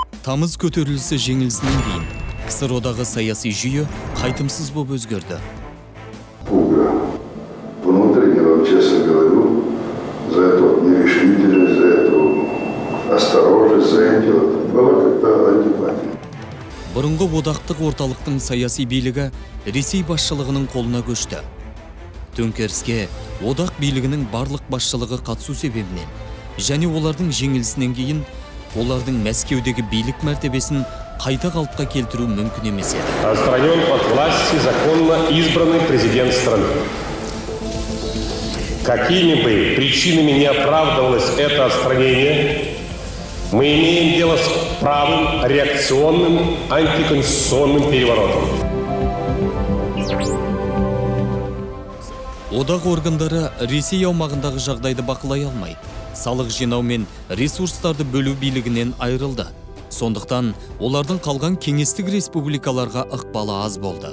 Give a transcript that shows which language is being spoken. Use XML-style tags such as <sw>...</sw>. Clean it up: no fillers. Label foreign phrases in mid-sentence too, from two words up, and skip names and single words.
<kk>Тамыз көтерілісі жеңілісінен кейін КСРОдағы саяси жүйе қайтымсыз болып өзгерді.</kk> <ru>Внутренне вам честно говорю, за эту нерешительность, за эту осторожность, за эти была как-то антипатия.</ru> <kk>Бұрынғы одақтық орталықтың саяси билігі Ресей басшылығының қолына көшті. Төңкеріске одақ билігінің барлық басшылығы қатысу себебінен және олардың жеңілісінен кейін олардың Мәскеудегі билік мәртебесін қайта қалыпқа келтіру мүмкін емес еді.</kk> <ru>Отстранен от власти законно избранный президент страны. Какими бы причинами не оправдывалось это отстранение, мы имеем дело с правым, реакционным, антиконституционным переворотом.</ru> <kk>Одақ органдары Ресей аумағындағы жағдайды бақылай алмай, салық жинау мен ресурстарды бөлу билігінен айырылды. Сондықтан олардың қалған кеңестік республикаларға ықпалы аз болды.</kk>